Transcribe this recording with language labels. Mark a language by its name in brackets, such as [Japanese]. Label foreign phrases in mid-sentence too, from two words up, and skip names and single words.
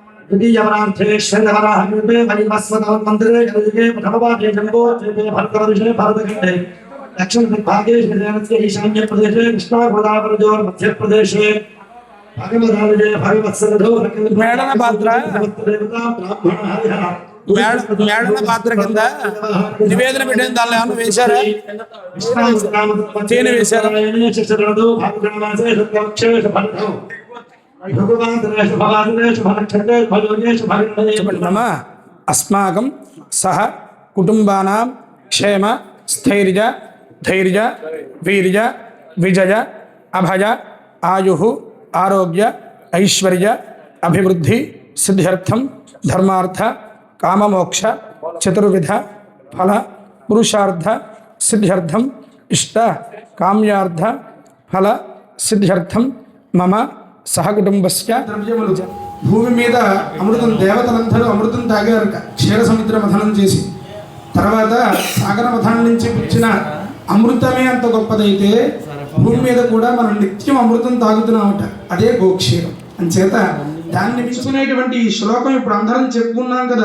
[Sanskrit] द्वितीयवरार्थेश्वरवराहमिते वैवस्वतमन्दिरे कलियुगे प्रथमपाठे जम्बो द्वीपे भरतवर्षे भारतखण्डे दक्षिणदिग्भागे श्रीदेवस्य ईशान्यप्रदेशे कृष्णागोदावरीयोर्मध्यप्रदेशे भगवदालये भगवत्सरधो [Telugu] మేడన పాత్ర మేడన పాత్ర కింద నివేదన పెట్టిన దానిలో ఏమన్నా వేశారా? తేనె వేశారా? [Sanskrit] अस्माकं सह कुटुंबानां क्षेम स्थैर्य धैर्य वीर्य विजय अभय आयुः आरोग्य ऐश्वर्य अभिवृद्धि सिद्ध्यर्थं धर्मार्थ काममोक्ष चतुर्विध फल पुरुषार्थ सिद्ध्यर्थं इष्ट काम्यार्थ फल सिद्ध्यर्थं मम सहकुटुंबस्य [Telugu] భూమి మీద అమృతం దేవతలందరూ అమృతం తాగారట క్షీర సముద్ర మథనం చేసి. తర్వాత సాగర మథనం నుంచి వచ్చిన అమృతమే అంత గొప్పదైతే భూమి మీద కూడా మనం నిత్యం అమృతం తాగుతున్నామట. అదే గోక్షీరం. అంచేత దాన్ని మించుకునేటువంటి ఈ శ్లోకం ఇప్పుడు అందరం చెప్పుకున్నాం కదా.